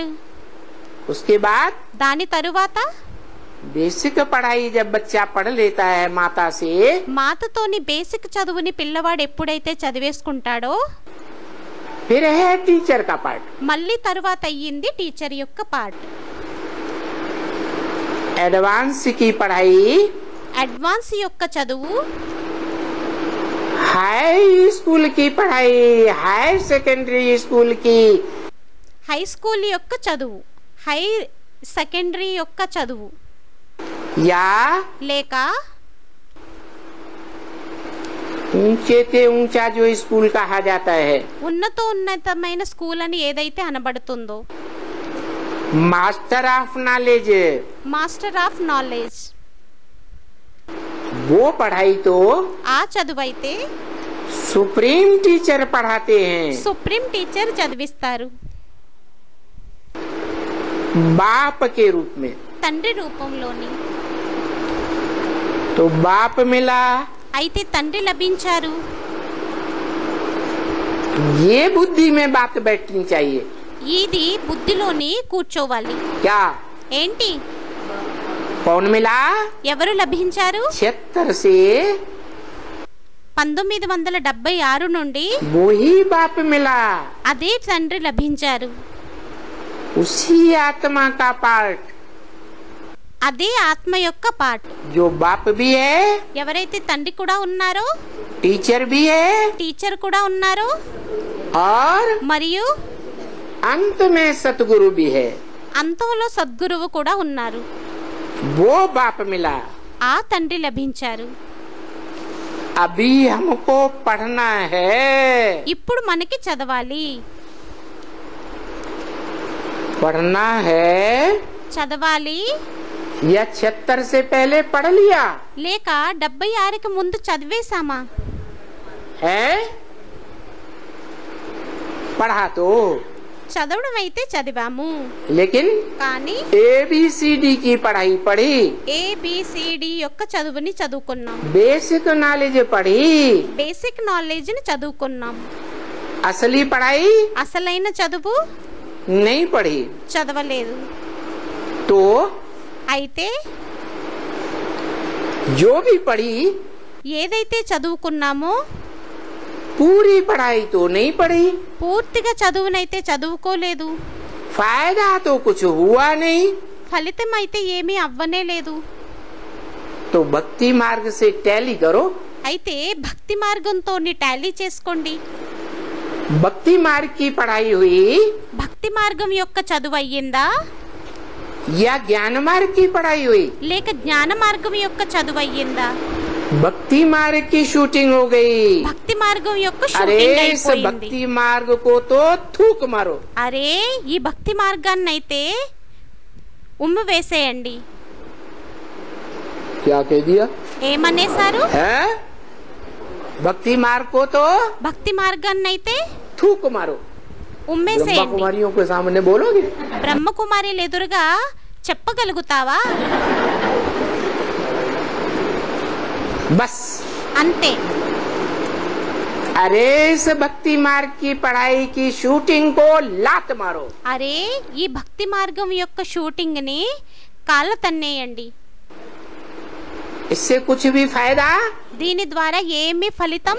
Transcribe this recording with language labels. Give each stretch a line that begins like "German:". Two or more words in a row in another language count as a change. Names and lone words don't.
Hindi: उसके बाद
Telugu: దాని తరువాత
Hindi: बेसिक पढ़ाई जब बच्चा पढ़ लेता है माता से,
Telugu: మాతతోని బేసిక్ చదువుని పిల్లవాడు ఎప్పుడైతే చదివేసుకుంటాడో
Hindi: फिर है टीचर का पार्ट.
Telugu: మళ్ళీ తరువాత అయ్యింది టీచర్ యొక్క పార్ట్.
Hindi: एडवांस की पढ़ाई,
Telugu: అడ్వాన్స్ యొక్క చదువు,
English: high school
Hindi: की पढ़ाई,
English: high secondary school
Hindi: की,
English: high school
Telugu: యొక్క చదువు,
English: high secondary
Telugu: యొక్క చదువు,
Hindi: या
Telugu: లేక
Hindi: ऊंचे से ऊंचा जो स्कूल कहा जाता है,
Telugu: ఉన్నతమైన స్కూల్ అని ఏదైతే అనబడుతుందో,
English: master of knowledge, master of knowledge,
Hindi: वो पढ़ाई तो
Telugu: ఆ చదువు అయితే
English: supreme teacher
Hindi: पढ़ाते हैं,
English: supreme teacher
Telugu: చదివిస్తారు
Hindi: बाप के रूप में.
Telugu: తండ్రి రూపంలోని.
Hindi: तो बाप मिला,
Telugu: అయితే తండ్రి లభించారు.
Hindi: ये बुद्धि में बात बैठनी चाहिए.
Telugu: ఇది బుద్ధిలోని కూర్చోవాలి.
Hindi: क्या
Telugu: ఏంటి?
Hindi: कौन मिला?
Telugu: ఎవరు లభించారు?
Hindi: 76 से
Telugu: 1976 నుండి
Hindi: वो ही बाप मिला,
Telugu: అదే తండ్రి లభించారు.
Hindi: उसी आत्मा का पार्ट,
Telugu: అదే ఆత్మ యొక్క పార్ట్.
Hindi: जो बाप भी है,
Telugu: ఎవరైతే తండ్రి కూడా ఉన్నారో,
Hindi: टीचर भी है,
Telugu: టీచర్ కూడా ఉన్నారో,
Hindi: और
Telugu: మరియు
Hindi: अंत में सतगुरु भी है,
Telugu: అంతంలో సద్గురువు కూడా ఉన్నారు.
Hindi: वो बाप मिला.
Telugu: ఆ తండ్రి లభించారు.
Hindi: अभी हमको पढ़ना है,
Telugu: ఇప్పుడు మనకి చదవాలి.
Hindi: पढ़ना है.
Telugu: చదవాలి
Hindi: या 76 से पहले पढ़ लिया
Telugu: లేక 76కి ముందు చదివేశామా?
Hindi: है, पढ़ा तो,
Telugu: చదవడం అయితే చదివాము,
Hindi: लेकिन
Telugu: కానీ
Hindi: ABCD की पढ़ाई पढ़ी,
Telugu: ABCD యొక్క చదువుని చదువుకున్నాం,
English: basic knowledge
Hindi: पढ़ी,
English: basic knowledge
Telugu: ని చదువుకున్నాం.
Hindi: असली पढ़ाई
Telugu: అసలైన చదువు
Hindi: नहीं पढ़ी.
Telugu: చదవలేదు.
Hindi: तो
Telugu: అయితే
Hindi: जो भी पढ़ी,
Telugu: ఏదైతే చదువుకున్నామో
Hindi: पूरी पढ़ाई तो नहीं पढ़ी,
Telugu: పూర్తిగా చదువునైతే చదువుకోలేదు.
Hindi: फायदा तो कुछ हुआ नहीं.
Telugu: ఫలితం అయితే ఏమీ అవ్వనే లేదు.
Hindi: तो भक्ति मार्ग से टैली करो.
Telugu: అయితే భక్తి మార్గంతో టాలీ చేసుకోండి.
Hindi: भक्ति मार्ग की पढ़ाई हुई
Telugu: భక్తి మార్గం యొక్క చదువు అయ్యిందా,
Hindi: या ज्ञान मार्ग की पढ़ाई हुई?
Telugu: లేక జ్ఞాన మార్గం యొక్క చదువు అయ్యిందా?
Hindi: भक्ति मार्ग की शूटिंग हो गई.
Telugu: భక్తి మార్గం యొక్క
Hindi: अरे
Telugu: షూటింగ్
Hindi: इस
Telugu: అయిపోయింది.
Hindi: भक्ति मार्ग को तो थूक मारो.
Telugu: అరే ఈ భక్తి మార్గాన్ని అయితే ఉమ్ము వేసేయండి.
Hindi: क्या कह दिया
Telugu: ఏమనేసారు?
Hindi: है? भक्ति मार्ग को तो
Telugu: భక్తి మార్గాన్ని అయితే
Hindi: थूक मारो. ब्रह्मा
Telugu: ఉమ్మేసేయండి.
Hindi: कुमारियों के सामने बोलोगे?
Telugu: బ్రహ్మకుమారిలు ఎదురుగా చెప్పగలుగుతావా?
Hindi: बस.
Telugu: అంతే.
Hindi: अरे इस भक्ति मार्ग की पढ़ाई की शूटिंग को लात मारो.
Telugu: అరే ఈ భక్తి మార్గం యొక్క షూటింగ్ ని కాళ్ళ తన్నేయండి.
Hindi: इससे कुछ भी फायदा
Telugu: దీని ద్వారా ఏమీ ఫలితం